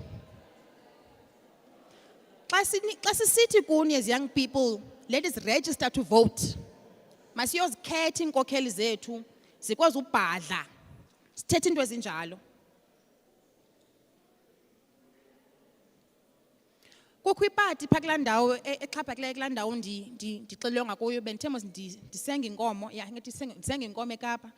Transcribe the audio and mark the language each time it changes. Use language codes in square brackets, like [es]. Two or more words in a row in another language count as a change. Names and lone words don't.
[xh] Xa sisithi kuni [en] as young people, let us register to vote. [xh] Masiyozikhetha iinkokheli zethu, zikwazi ubhadla. Sithethe into ezinjalo. Kukho ipati phaa kulaa ndawo exhaphakileyo kulaa ndawo ndixelelwe ngakuyo bendithe mos ndisenga inkomo, ndisenga inkomo eKapa.